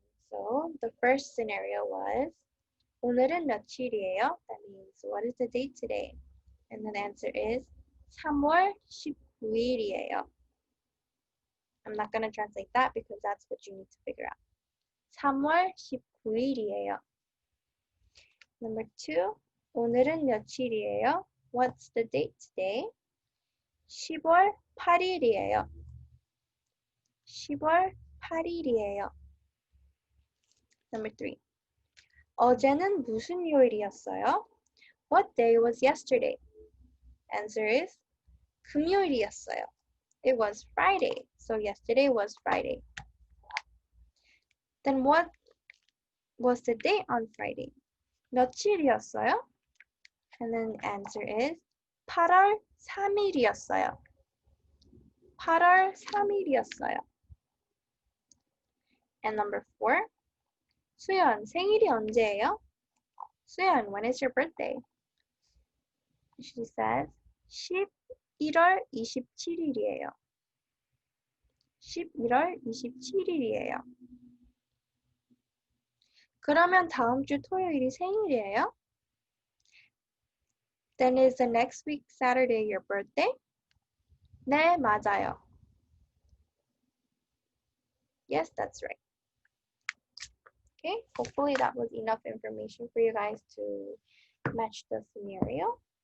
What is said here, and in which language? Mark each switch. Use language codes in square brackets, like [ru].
[en] So the first scenario was, [ko] 오늘은 며칠이에요? [en] That means, what is the date today? And the answer is [ko] 3월 19일이에요. [en] I'm not going to translate that because that's what you need to figure out. [ko] 3월 19일이에요. [en] Number 2, [ko] 오늘은 며칠이에요? [en] What's the date today? [ko] 10월 8일이에요. 10월 8일이에요. [en] Number 3, [ko] 어제는 무슨 요일이었어요? [en] What day was yesterday? Answer is [ko] 금요일이었어요. [en] It was Friday. So yesterday was Friday. Then what was the date on Friday? [ko] 며칠이었어요? [en] And then the answer is [ko] 8월 3일이었어요. 8월 3일이었어요. [en] And number 4, 수연, [ko] 생일이 언제예요? [en] 수연, when is your birthday? She says [ko] 11월 27일이에요. 11월 27일이에요. 그러면 다음 주 토요일이 생일이에요? [en] Then is the next week Saturday your birthday? [ko] 네, 맞아요. [en] Yes, that's right. Okay, hopefully that was enough information for you guys to match the scenario.